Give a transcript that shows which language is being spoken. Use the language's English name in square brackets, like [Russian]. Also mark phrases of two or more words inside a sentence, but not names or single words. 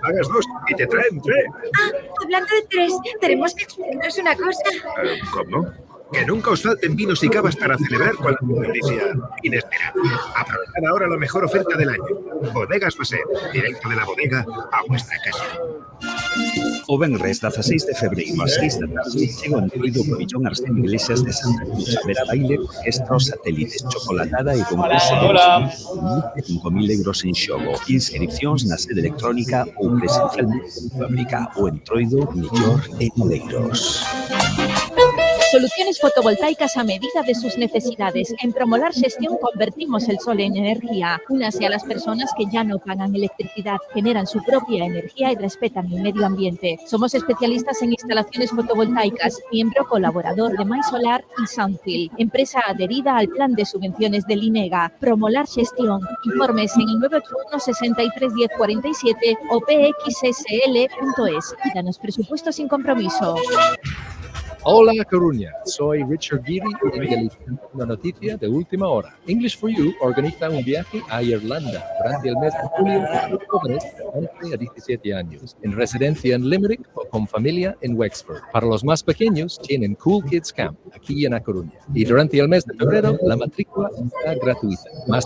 [Spanish] Pagas 2 y te traen 3. Hablando de 3, tenemos que explicaros una cosa. ¿Cómo? Que nunca os falten vinos y cavas para celebrar cualquier noticia inesperada. Aprovechad ahora la mejor oferta del año. Bodegas Basset, directo de la bodega a vuestra casa. [Galician] O venres 16 de febreiro ás 6 da tarde chega o entroido pabillón Arsén Iglesias de Santa Cruz a ver a baile, orquestra, satélites, chocolatada e concurso de 5.000 euros en xogo. Inscripcións na sede electrónica ou presencialmente en fábrica. O entroido mellor en Oleiros. [Spanish] Soluciones fotovoltaicas a medida de sus necesidades. En Promolar Gestión convertimos el sol en energía. Únase a las personas que ya no pagan electricidad, generan su propia energía y respetan el medio ambiente. Somos especialistas en instalaciones fotovoltaicas, miembro colaborador de MySolar y Sunfield, empresa adherida al plan de subvenciones del INEGA. Promolar Gestión. Informes en el 981 63 10 47 o pxsl.es. Pídanos presupuesto sin compromiso. Hola Coruña, soy Richard Giri y me delicio una noticia de última hora. English for You organiza un viaje a Irlanda durante el mes de julio para jóvenes de 11 a 17 años, en residencia en Limerick o con familia en Wexford. Para los más pequeños tienen Cool Kids Camp aquí en A Coruña y durante el mes de febrero la matrícula está gratuita.